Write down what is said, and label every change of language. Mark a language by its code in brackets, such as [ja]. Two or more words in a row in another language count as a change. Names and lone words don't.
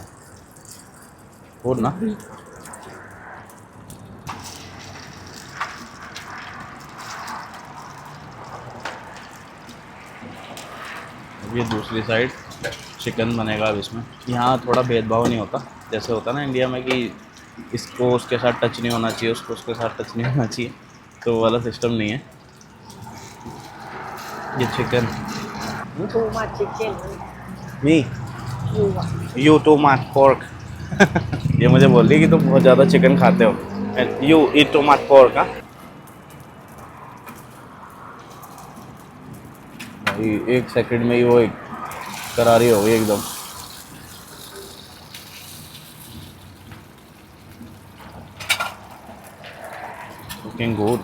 [hi] फूड ना ये दूसरी साइड चिकन बनेगा अब इसमें। यहाँ थोड़ा भेदभाव नहीं होता, जैसे होता ना इंडिया में कि इसको उसके साथ टच नहीं होना चाहिए, उसको उसके साथ टच नहीं होना चाहिए, तो वो वाला सिस्टम नहीं है। ये चिकन [en] too much chicken मी [th] ยูอ่ะ [en] you too much pork. [hi] ये मुझे बोल रही कि तुम बहुत ज़्यादा चिकन खाते हो। [en] you eat too much pork. [hi] भाई एक सेकंड में ही वो एक करारी हो गई एकदम। [en] cooking good.